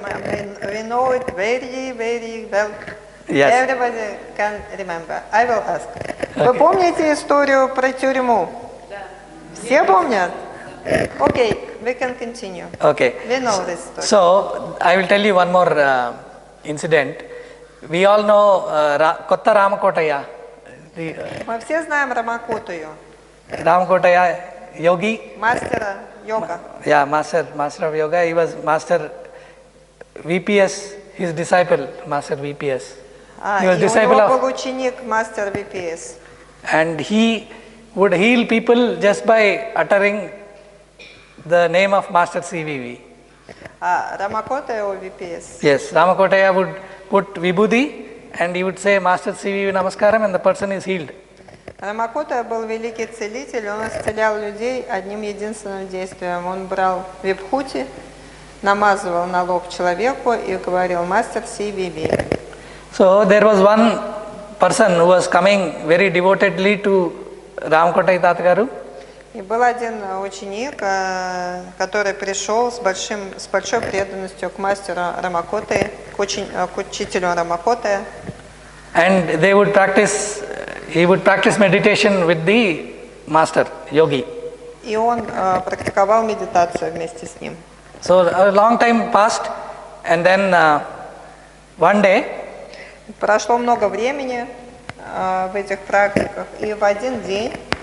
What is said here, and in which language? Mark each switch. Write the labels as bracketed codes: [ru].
[en] We know it very, very well. Yes. Everybody can remember. I will ask. [ru] Вы помните историю про тюрьму? Все помнят? [en] Okay, we can continue. Okay. We know this story. So I will tell you one more incident. We all know Kotta Ramakotaya. [ru] Мы все знаем Рамакотаю, [en] Ramakotaya yogi. [ru] мастера йога. [en] Yeah, master of yoga. He was master VPS. His disciple, master VPS. He was [ru] И у [en] disciple [ru] него [en] of, [ru] был ученик мастер VPS. [en] and he would heal people just by uttering the name of Master CVV. Ramakotaya or VPS? Yes, Ramakotaya would put Vibhuti and he would say Master CVV Namaskaram and the person is healed. [ru] Рамакотая был великий целитель, он исцелял людей одним единственным действием. Он брал вибхути, намазывал на лоб человеку и говорил «Мастер CVV». [en] So there was one person who was coming very devotedly to Ramakotaya Tatgaru. [ru] И был один ученик, который пришел с большой преданностью к мастеру Рамакотая, к учителю Рамакотая. [en] And he would practice meditation with the master, yogi. [ru] И он практиковал медитацию вместе с ним. [en] So a long time passed and then one day [ru] Прошло много времени в этих практиках, и в один день